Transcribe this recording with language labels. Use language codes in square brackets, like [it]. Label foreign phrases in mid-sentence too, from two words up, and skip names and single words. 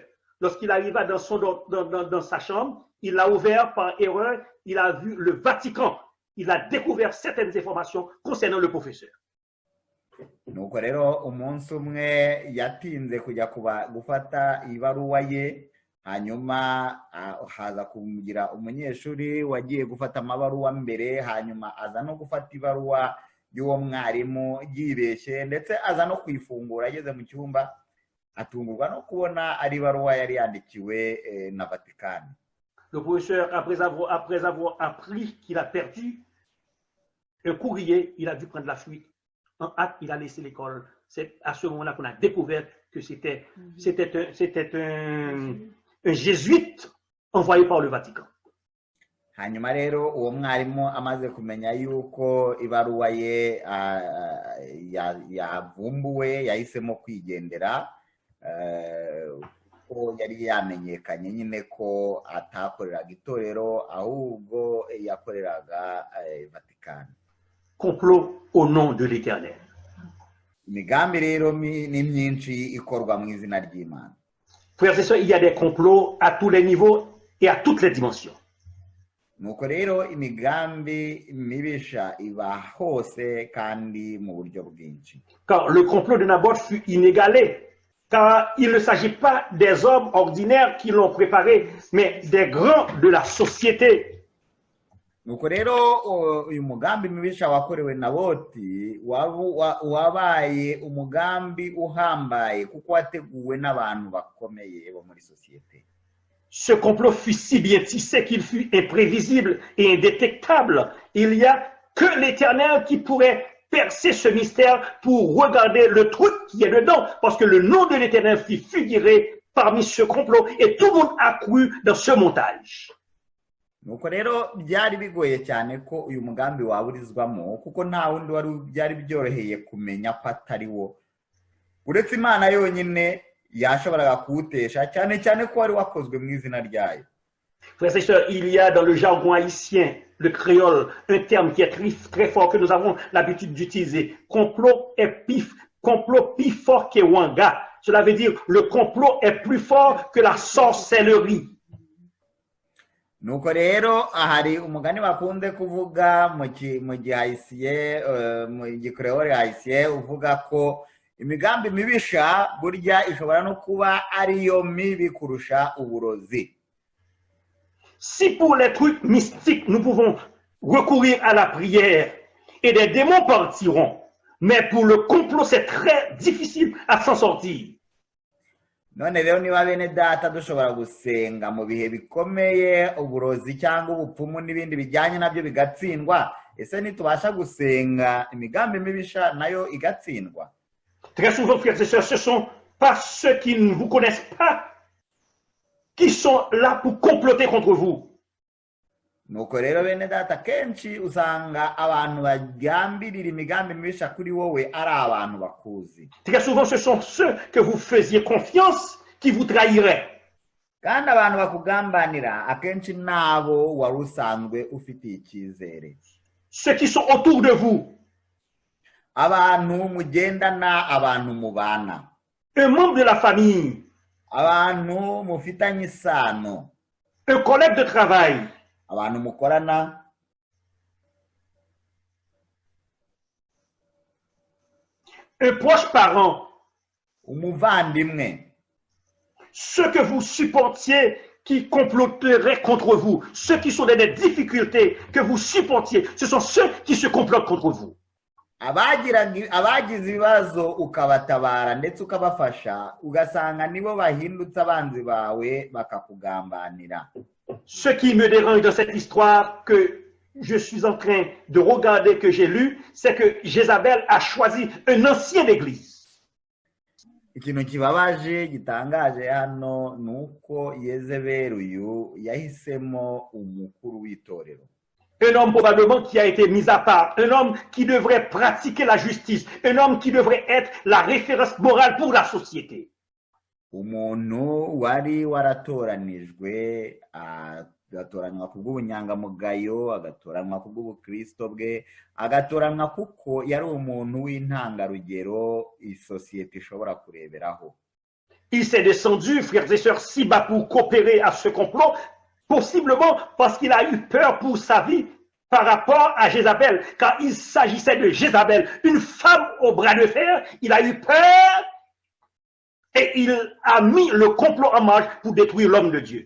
[fr] Lorsqu'il arriva dans sa chambre, il l'a ouvert par erreur, il a vu le Vatican. Il a découvert certaines informations concernant le professeur. [rw] Nuko rero umunsi umwe yatinze kujya gufata ibaruwa ye, hanyuma haza kumugira umunyeshuri wagiye gufata amabaruwa mbere, hanyuma aza no gufata ibaruwa y'uwo mwarimu yibeshye, ndetse aza no kuyifungura. Ageze mu cyumba atungurwa no kubona ari ibaruwa yari yandikiwe na Vatican. [fr] Le professeur, après avoir appris qu'il a perdu un courrier, il a dû prendre la fuite. En hâte, il a laissé l'école. C'est à ce moment-là qu'on a découvert que c'était un jésuite envoyé par le Vatican. [rw] Hanyuma rero uwo mwarimu amaze kumenya yuko ibaruwa ye yavumbuwe, yahisemo kwigendera, ko yari yamenyekanye nyine ko atakoreraga itorero ahubwo yakoreraga Vatican. [fr] Complot au nom de l'Éternel. [rw] Imigambi rero ni myinshi ikorwa mu izina ry'Imana. [fr] Frères et sœurs, il y a des complots à tous les niveaux et à toutes les dimensions. [rw] Nuko rero imigambi mibisha iba hose kandi mu buryo bwinshi. [fr] Car le complot de Naboth fut inégalé. Car il ne s'agit pas des hommes ordinaires qui l'ont préparé, mais des grands de la société. [rw] Nuko rero uyu mugambi mibisha wakorewe Naboti wabaye umugambi uhambaye kuko wateguwe n'abantu bakomeye bo muri société. [fr] Ce complot fut si bien tissé qu'il fut imprévisible et indétectable. Il n'y a que l'Éternel qui pourrait percer ce mystère pour regarder le truc qui est dedans, parce que le nom de l'Éternel fit figurer parmi ce complot et tout le monde a cru dans ce montage. [rw] Nuko rero byari bigoye cyane ko uyu mugambi waburizwamo kuko nta wundi wari byari byoroheye kumenya ko atari wo, uretse Imana yonyine yashoboraga kuwutesha, cyane cyane ko wari wakozwe mu izina ryayo. [fr] Frères et sœurs, il y a dans le jargon haïtien, le créole, un terme qui est très fort que nous avons l'habitude d'utiliser. Complot plus fort que Wanga. Cela veut dire le complot est plus fort que la sorcellerie. [rw] Nuko rero hari umugani bakunze kuvuga mu gihaïtien, mu gikreole haïtien, uvuga ko imigambi mibisha burya ishobora no kuba ariyo mibi kurusha uburozi. [fr] Si pour les trucs mystiques, nous pouvons recourir à la prière et des démons partiront. Mais pour le complot, c'est très difficile à s'en sortir. [rw] none rero niba bene data dushobora gusenga mu bihe bikomeye uburozi cyangwa ubupfumu n'ibindi bijyanye nabyo bigatsindwa, ese ntitubasha gusenga imigambi mibisha nayo igatsindwa? [fr] Très souvent, frères et sœurs, ce ne sont pas ceux qui ne vous connaissent pas qui sont là pour comploter contre vous. [rw] nuko rero bene data kenshi usanga abantu bagambirira imigambi mibisha kuri wowe ari abantu bakuzi. [fr] Très souvent, ce sont ceux que vous faisiez confiance qui vous trahiraient. [rw] kandi abantu bakugambanira akenshi nabo wari usanzwe ufitiye icyizere. [fr] Ceux qui sont autour de vous. [rw] abantu mugendana, abantu mubana, [fr] Un membre de la famille. [rw] abantu mufitanye isano, [fr] Un collègue de travail. [rw] abantu mukorana, [fr] Un proche parent. [rw] umuvandimwe, [fr] Ceux que vous supportiez qui comploteraient contre vous. Ceux qui sont dans des difficultés que vous supportiez. Ce sont ceux qui se complotent contre vous. [rw] abagize ibibazo ukabatabara ndetse ukabafasha, ugasanga nibo bahindutse abanzi bawe bakakugambanira. [fr] Ce qui me dérange dans cette histoire que je suis en train de regarder, que j'ai lu, c'est que Jézabel a choisi un ancien d'église. [rw] ikintu kibabaje gitangaje hano ni uko Yezebeli uyu yahisemo umukuru w'itorero. [fr] Un homme probablement qui a été mis à part, un homme qui devrait pratiquer la justice, un homme qui devrait être la référence morale pour la société. [rw] umuntu wari waratoranijwe, agatoranywa ku bw'ubunyangamugayo, agatoranywa ku bw'ubukristo bwe, agatoranywa kuko yari umuntu w'intangarugero isosiyete ishobora kureberaho. [fr] Il s'est descendu, frères et sœurs, si bas pour coopérer à ce complot, possiblement parce qu'il a eu peur pour sa vie par rapport à Jézabel. Quand il s'agissait de Jézabel, une femme au bras de fer, il a eu peur et il a mis le complot en marche pour détruire l'homme de Dieu.